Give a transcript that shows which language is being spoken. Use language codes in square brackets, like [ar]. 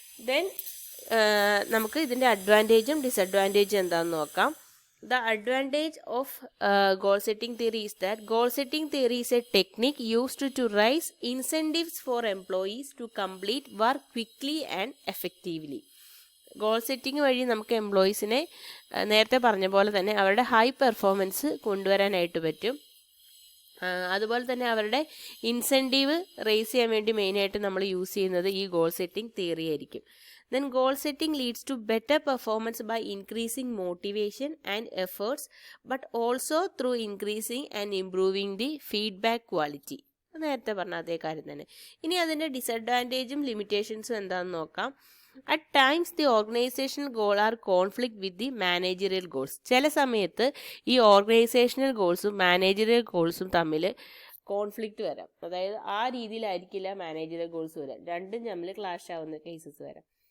[ml] Then നമുക്ക് ഇതിൻ്റെ അഡ്വാൻറ്റേജും ഡിസഡ്വാൻറ്റേജും എന്താണെന്ന് നോക്കാം. [en] The advantage of goal setting theory is that goal setting theory is a technique used to raise incentives for employees to complete work quickly and effectively. [ml] Goal setting വഴി നമുക്ക് എംപ്ലോയീസിനെ നേരത്തെ പറഞ്ഞ പോലെ തന്നെ അവരുടെ ഹൈ പെർഫോമൻസ് കൊണ്ടുവരാനായിട്ട് പറ്റും. അതുപോലെ തന്നെ അവരുടെ ഇൻസെൻറ്റീവ് റേസ് ചെയ്യാൻ വേണ്ടി മെയിനായിട്ട് നമ്മൾ യൂസ് ചെയ്യുന്നത് ഈ ഗോൾ സെറ്റിംഗ് തിയറി ആയിരിക്കും. [en] Then goal setting leads to better performance by increasing motivation and efforts, but also through increasing and improving the feedback quality. [ml] നേരത്തെ പറഞ്ഞ അതേ കാര്യം തന്നെ. ഇനി അതിൻ്റെ ഡിസഡ്വാൻറ്റേജും ലിമിറ്റേഷൻസും എന്താണെന്ന് നോക്കാം. [en] At times the organizational goal are conflict with the managerial goals. [ml] ചില സമയത്ത് ഈ ഓർഗനൈസേഷണൽ ഗോൾസും മാനേജറിയൽ ഗോൾസും തമ്മിൽ കോൺഫ്ലിക്റ്റ് വരാം. അതായത് ആ രീതിയിലായിരിക്കില്ല മാനേജറിയൽ ഗോൾസ് വരാം, രണ്ടും തമ്മിൽ ക്ലാഷ് ആവുന്ന കേസസ് വരാം.